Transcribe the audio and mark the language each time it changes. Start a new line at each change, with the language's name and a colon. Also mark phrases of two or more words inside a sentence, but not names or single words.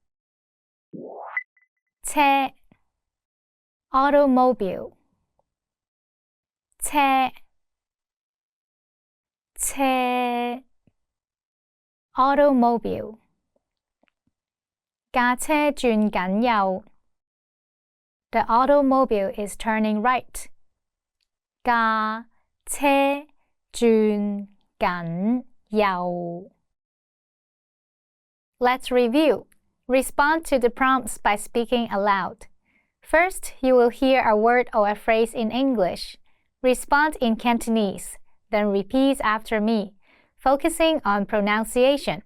Cantonese: 車 automobile 車 automobile 架車轉緊右
English: The automobile is turning right
Cantonese: 架車轉緊右
English: Let's review. Respond to the prompts by speaking aloud. First, you will hear a word or a phrase in English. Respond in Cantonese, then repeat after me, focusing on pronunciation.